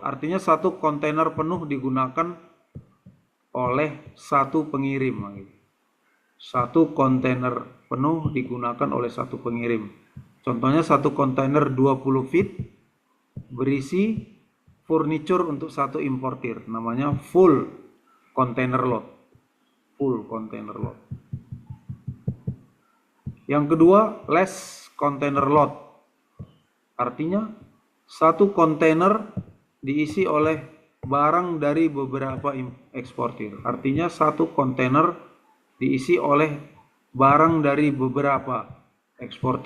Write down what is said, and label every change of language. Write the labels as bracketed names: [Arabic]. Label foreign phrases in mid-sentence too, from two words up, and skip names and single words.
[Indonesian] Artinya satu kontainer penuh digunakan oleh satu pengirim. Satu kontainer penuh digunakan oleh satu pengirim. Contohnya satu kontainer 20 feet berisi furniture untuk satu importir. [English] Namanya full container load. Full container load. [Indonesian] Yang kedua, [English] less container load. [Indonesian] Artinya, satu kontainer diisi oleh barang dari beberapa eksportir. Artinya, satu kontainer diisi oleh barang dari beberapa eksportir.